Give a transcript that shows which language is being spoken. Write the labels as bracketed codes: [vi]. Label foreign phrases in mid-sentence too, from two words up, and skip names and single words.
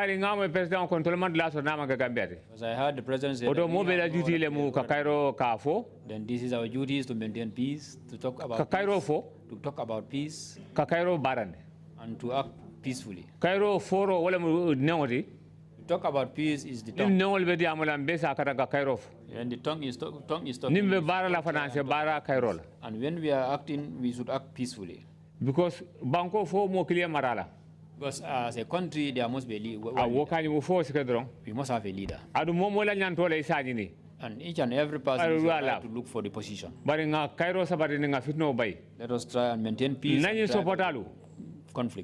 [en] As I heard the president say, then this is our duty is to maintain peace, to talk about peace, and to act peacefully. To talk about peace is the tongue. And the tongue is talking. And when we are acting, we should act peacefully. [man] Because banko fo mo clear marala. [en] Because as a country, there must be a leader. We must have a leader. And each and every person should try to look for the position. Let us try and maintain peace. Conflict.